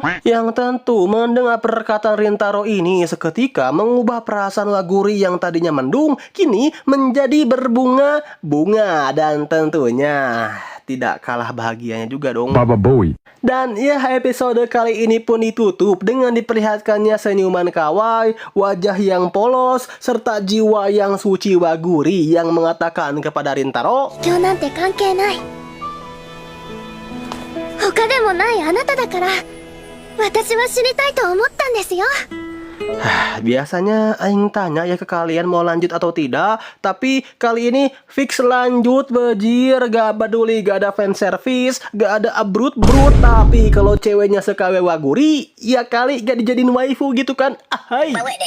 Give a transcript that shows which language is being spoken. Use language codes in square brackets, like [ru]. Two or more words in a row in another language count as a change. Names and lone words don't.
[id] Yang tentu mendengar perkataan Rintaro ini seketika mengubah perasaan Waguri yang tadinya mendung kini menjadi berbunga-bunga, dan tentunya tidak kalah bahagianya juga dong. Baba Bowie. Dan ya, episode kali ini pun ditutup dengan diperlihatkannya senyuman kawaii, wajah yang polos, serta jiwa yang suci Waguri yang mengatakan kepada Rintaro, [ja] 今日なんて関係ない。他でもないあなただから、私は死にたいと思ったんですよ。 [id] biasanya Aing tanya ya ke kalian mau lanjut atau tidak, tapi kali ini fix lanjut bejir. Gak peduli gak ada fan service, gak ada abrut. Tapi kalau ceweknya sekawe Waguri, ya kali gak dijadiin waifu gitu kan.